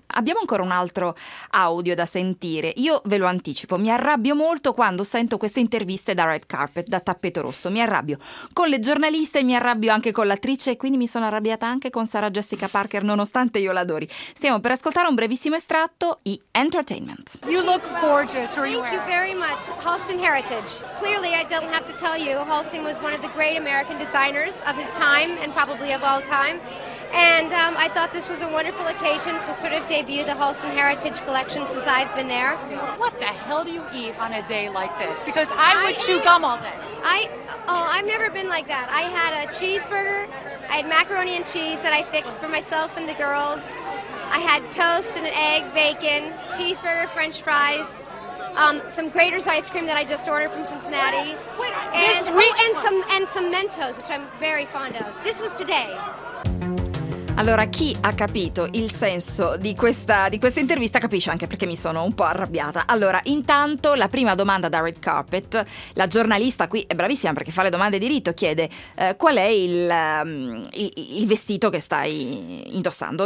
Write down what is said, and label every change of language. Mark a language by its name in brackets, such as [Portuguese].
[Italian] Abbiamo ancora un altro audio da sentire, io ve lo anticipo, mi arrabbio molto quando sento queste interviste da red carpet, da tappeto rosso, mi arrabbio con le giornaliste, mi arrabbio anche con l'attrice, e quindi mi sono arrabbiata anche con Sarah Jessica Parker, nonostante io l'adori. Stiamo per ascoltare un brevissimo estratto di Entertainment. [English] You look gorgeous. Thank you very much. Halston Heritage. Clearly I don't have to tell you, Halston was one of the great American designers of his time and probably of all time. And I thought this was a wonderful occasion to sort of debut the Halston Heritage collection since I've been there. What the hell do you eat on a day like this? Because I would chew gum all day. I've never been like that. I had a cheeseburger. I had macaroni and cheese that I fixed for myself and the girls. I had toast and an egg, bacon, cheeseburger, french fries, some Grater's ice cream that I just ordered from Cincinnati. And some Mentos, which I'm very fond of. This was today. [Italian] Allora, chi ha capito il senso di questa intervista capisce anche perché mi sono un po' arrabbiata. Allora, intanto, la prima domanda da Red Carpet, la giornalista qui è bravissima perché fa le domande diritto, chiede qual è il vestito che stai indossando,